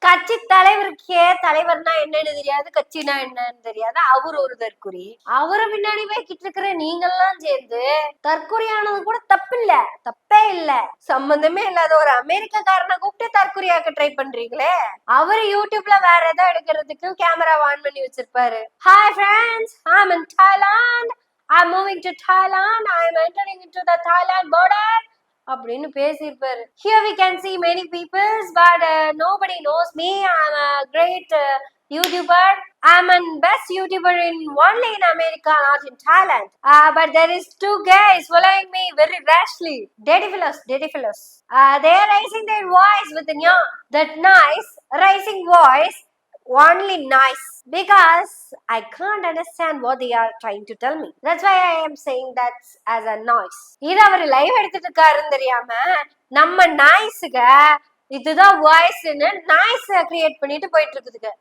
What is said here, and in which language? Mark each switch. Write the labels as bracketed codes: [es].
[ta] கட்சி தலைவருக்கே தலைவர்னா என்னன்னு தெரியாது, கட்சினா என்னன்னு தெரியாது. அவர் ஒரு தற்குறி. அவரு பின்னாடி போய்கிட்டு இருக்கிற நீங்கெல்லாம் சேர்ந்து தற்குறியானது கூட தப்பே இல்ல. சம்பந்தமே இல்லாத ஒரு அமெரிக்காரனை கூப்பிட்டு தற்குறியாக்க ட்ரை பண்றீங்களே. அவரு யூடியூப்ல வேற ஏதோ எடுக்கிறதுக்கு கேமரா ஆன் பண்ணி வச்சிருப்பாரு. [en] Hi friends, I'm in Thailand. I'm moving to Thailand. I'm entering into the Thailand border. [ta] அப்படின்னு பேசியிருப்பாரு. [en] Here we can see many people, but nobody knows me. I'm a great YouTuber. I'm an best YouTuber only in America, not in Thailand. But there is 2 guys following me very rashly. Daddy fellows. They are raising their voice with that nice raising voice. Only nice, because I can't understand what they are trying to tell me. That's why I am saying that as a noise. [ta] இது அவர் live எடுத்துட்டு இருக்காருன்னு தெரியாம நம்ம நாய்ஸுக இதுதான் வாய்ஸ்ன்னு noise create பண்ணிட்டு போயிட்டு இருக்குதுங்க.